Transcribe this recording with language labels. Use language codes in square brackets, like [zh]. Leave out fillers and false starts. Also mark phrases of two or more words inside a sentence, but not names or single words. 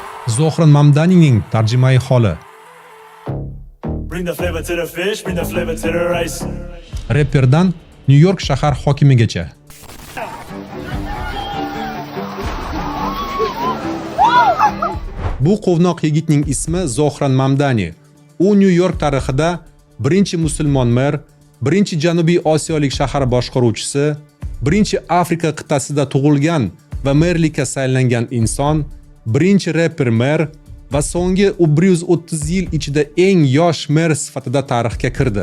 [uz] Zohran Mamdanining tarjimai holi. [en] Bring the flavor to the fish, bring the flavor to the rice. [uz] Reperdan New York shahar hokimigacha. Bu quvnoq yigitning ismi Zohran Mamdani. U New York tarixida birinchi musulmon mer, birinchi Janubiy Osiyolik shahar boshqaruvchisi, birinchi Afrika qit'asida tug'ilgan va merlikka saylangan inson, birinchi reper mer va so'nggi 130 yil ichida eng yosh mer sifatida tarixga kirdi.